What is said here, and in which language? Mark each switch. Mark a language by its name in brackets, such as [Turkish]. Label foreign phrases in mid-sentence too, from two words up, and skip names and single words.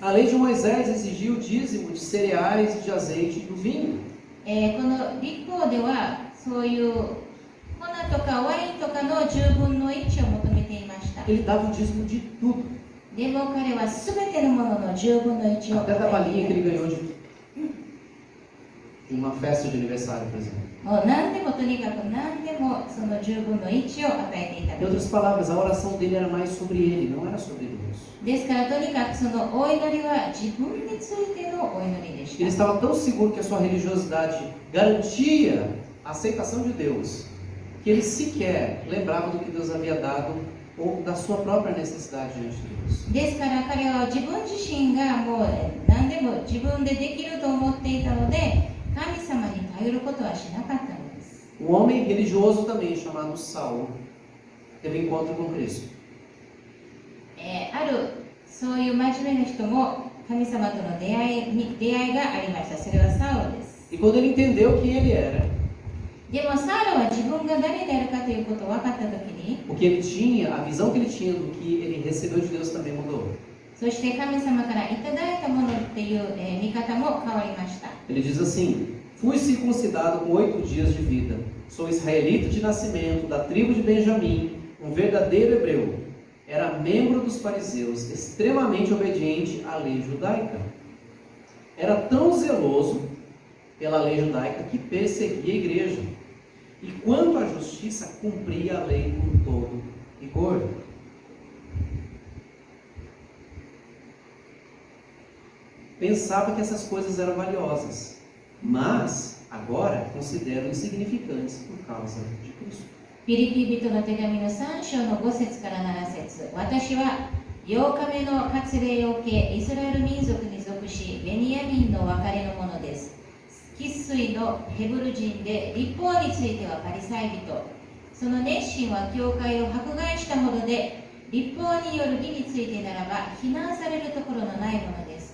[Portuguese] A lei de Moisés exigia o dízimo de cereais, de azeite e do vinho. [Japanese] この立法ではそういう粉とかワインとかの10分の1を求めていました。 [Portuguese] Ele dava o dízimo de tudo. [Japanese] でも彼は全てのものの10分の1を [Portuguese] Até da [Japanese] 与 [Portuguese] balinha [Japanese] え [Portuguese] que [Japanese] て [Portuguese] ele [Japanese] いる。 [Portuguese] ganhou de uma festa de aniversário, por exemplo. [Japanese] もう何でもとにかく何でもその10分の1を与えていた [Portuguese] Em [Japanese] のです [Portuguese] outras palavras, a oração dele era mais sobre ele, não era sobre Deus. [Japanese] ですからとにかくそのお祈りは自分についてのお祈りでし [Portuguese] Ele [Japanese] た。 [Portuguese] estava tão seguro que a sua religiosidade garantia a aceitação de Deus, que ele sequer lembrava do que Deus havia dado ou da sua própria necessidade diante de Deus. [Japanese] ですから彼は自分自身がもう何でも自分でできると思っていたので神様に頼ることはしなかったのです。 [Portuguese] Um homem religioso também, chamado Saulo, teve encontro com Cristo. [Japanese] あるそういう真面目な人も神様との出会いがありました。それはサウロです。 [Portuguese] E quando ele entendeu quem ele era, [Japanese] でもサウロは自分が誰であるかということを分かったときに [Portuguese] o que ele tinha, a visão que ele tinha do que ele recebeu de Deus também mudou. [Japanese] そして神様からいただいたものっていう、見方も変わりました。 [Portuguese] Ele diz assim: Fui circuncidado com 8 dias de vida. Sou israelita de nascimento, da tribo de Benjamim, um verdadeiro hebreu. Era membro dos fariseus, extremamente obediente à lei judaica. Era tão zeloso pela lei judaica que perseguia a igreja. E quanto à justiça, cumpria a lei com todo rigor. pensava que essas coisas eram valiosas, mas agora considero insignificantes por causa de Cristo. [Japanese] ピリピ人の手紙の3章の5節から7節、私は8日目の割礼を受け、イスラエル民族に属し、ベニヤミンの別れのものです。生粋のヘブル人で、律法についてはパリサイ人。その熱心は教会を迫害したもので、律法による義についてならば、非難されるところのないものです。